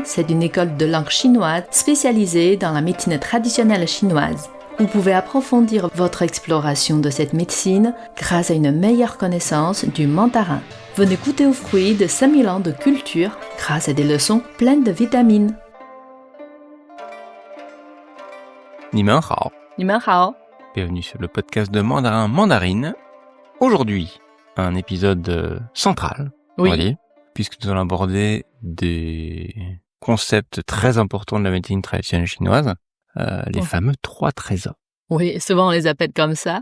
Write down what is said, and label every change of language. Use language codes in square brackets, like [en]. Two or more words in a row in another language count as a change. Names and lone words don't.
[fr] C'est une école de langue chinoise spécialisée dans la médecine traditionnelle chinoise. Vous pouvez approfondir votre exploration de cette médecine grâce à une meilleure connaissance du mandarin. Venez goûter aux fruits de 5000 ans de culture grâce à des leçons pleines de vitamines. [zh] 你们好，你们好， [fr] bienvenue sur le podcast de Mandarin Mandarine. Aujourd'hui, un épisode central, on va dire, puisque nous allons aborder des concepts très importants de la médecine traditionnelle chinoise, les fameux 3 trésors. Oui, souvent on les appelle comme ça.